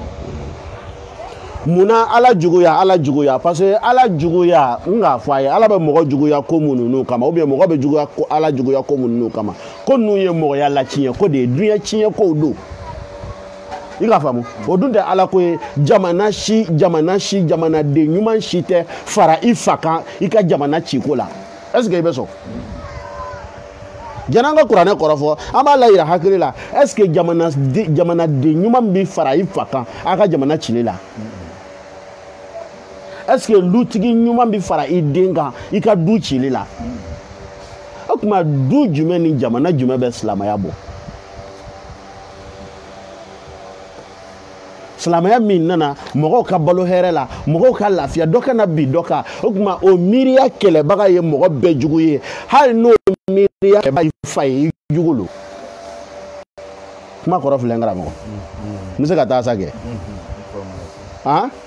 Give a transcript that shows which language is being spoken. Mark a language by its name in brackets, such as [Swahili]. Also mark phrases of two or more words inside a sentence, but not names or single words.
[Bambara] munna ala juguya [French] parce que [Bambara] ala juguya n k'a fɔ a ye ala bɛ mɔgɔ juguya ko minnu kama [French] ou bien [Bambara] mɔgɔ bɛ juguya ko ala juguya ko minnu kama ko ninnu ye mɔgɔya la tiɲɛ ko de ye dunuya tiɲɛ kow don i k'a faamu o dun tɛ ala ko ye jamanaden ɲuman si tɛ fara i fa kan i ka jamana ciko la [French] est ce que [Bambara] i bɛ sɔn jan'an ka kuranɛ kɔrɔ fɔ an b'a layira hakili la [French] est ce que [Bambara] jamanaden ɲuman bi fara i fa kan a ka jamana cili la [French] est ce que [Bambara] dutigi ɲuman bi fara i den kan i ka du cili la o tuma du jumɛn ni jamana jumɛn bɛ silamɛya bɔ silamɛya min nana mɔgɔw ka balo hɛrɛ la mɔgɔw ka lafiya dɔ kana bi dɔ kan o tuma o miiriya kɛlɛbaga ye mɔgɔ bɛɛ jugu ye hali n'o miiriya kɛlɛbaga i fa ye i jugu lo kuma kɔrɔ filɛ n karamɔgɔ n bɛ se ka taa sa kɛ han